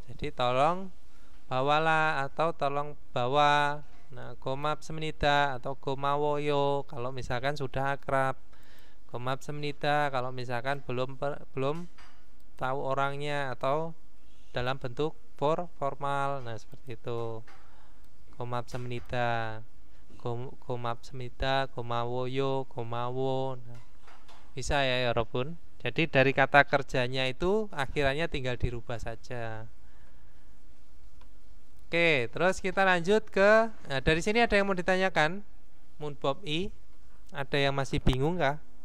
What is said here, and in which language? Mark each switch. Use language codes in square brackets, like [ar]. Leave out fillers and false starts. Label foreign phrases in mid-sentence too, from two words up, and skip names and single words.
[id] Jadi tolong bawalah atau tolong bawa. Nah, [ko] 고맙습니다 [id] atau gomawoyo kalau misalkan sudah akrab. [ko] 고맙습니다 [id] kalau misalkan belum tahu orangnya atau dalam bentuk formal. Nah, seperti itu. [ko] 고맙습니다, 고맙습니다, 고마워요, 고마워. [id] Nah, bisa ya Robun. Jadi dari kata kerjanya itu akhirannya tinggal dirubah saja. Oke, terus kita lanjut ke. Nah, dari sini ada yang mau ditanyakan? Munbob I, ada yang masih bingung kah?